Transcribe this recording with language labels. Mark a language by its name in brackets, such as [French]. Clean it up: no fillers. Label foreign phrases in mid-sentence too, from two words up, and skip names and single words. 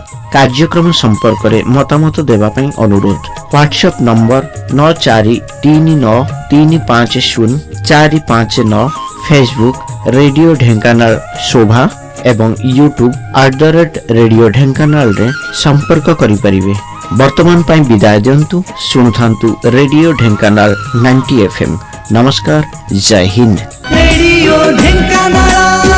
[Odia] କାର୍ଯ୍ୟକ୍ରମ ସମ୍ପର୍କ ମେଁ ମତାମତ ଦେବା ପାଇଁ ଅନୁରୋଧ। ହ୍ୱାଟସଆପ ନମ୍ବର 9439350459, ଫେସବୁକ ରେଡିଓ ଢେଙ୍କାନାଳ ଶୋଭା ଏବଂ ୟୁଟ୍ୟୁବ @ରେଡିଓ ଢେଙ୍କାନାଳ ରେ ସମ୍ପର୍କ କରି ପାରିବେ। ବର୍ତ୍ତମାନ ପାଇଁ ବିଦାୟ ଦିଅନ୍ତୁ। ଶୁଣୁଥାନ୍ତୁ ରେଡିଓ ଢେଙ୍କାନାଳ 90 FM। ନମସ୍କାର, ଜୟ ହିନ୍ଦ। ରେଡିଓ ଢେଙ୍କାନାଳ